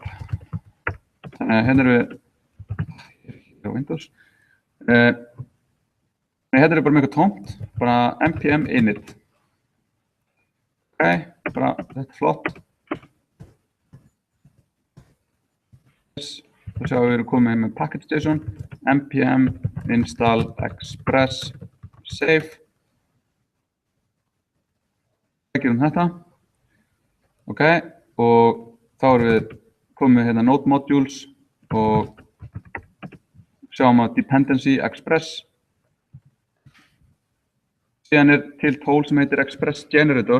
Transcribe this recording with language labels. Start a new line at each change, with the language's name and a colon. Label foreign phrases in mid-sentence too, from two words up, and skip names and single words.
Icelandic: Þannig að hérna erum við, ég er ekki á Windows. Hérna er bara með eitthvað tómt, bara npm init. Ok, bara þetta er flott. Þá sjáum við erum komið með package.json,
English: npm install express save.
Icelandic: Það gerum þetta. Ok, og þá erum við komið hérna
English: node modules
Icelandic: og sjáum að dependency express. Síðan er til tól sem heitir express generator.